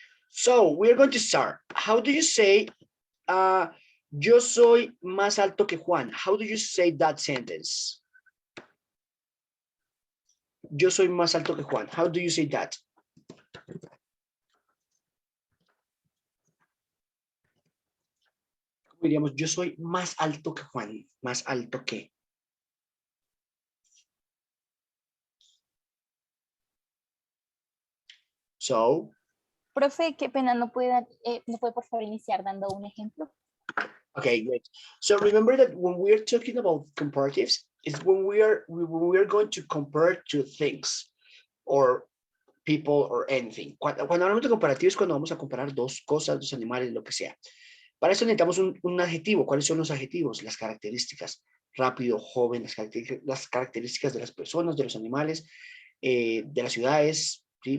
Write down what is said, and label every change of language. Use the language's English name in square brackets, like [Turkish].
[English] So we're going to start. How do you say, [Spanish] yo soy más alto que Juan? [English] How do you say that sentence? [Spanish] Yo soy más alto que Juan. [English] How do you say that? [Spanish] ¿Cómo diríamos? Yo soy más alto que Juan. Más alto que. [English] So. [Spanish] Profe, qué pena, no puede por favor iniciar dando un ejemplo. [English] Okay, great. So remember that when we are talking about comparatives, it's when we are going to compare two things or people or anything. [Spanish] Cuando hablamos de comparativos es cuando vamos a comparar dos cosas, dos animales, lo que sea. Para eso necesitamos un adjetivo. ¿Cuáles son los adjetivos? Las características. Rápido, joven, las características de las personas, de los animales, de las ciudades, ¿sí?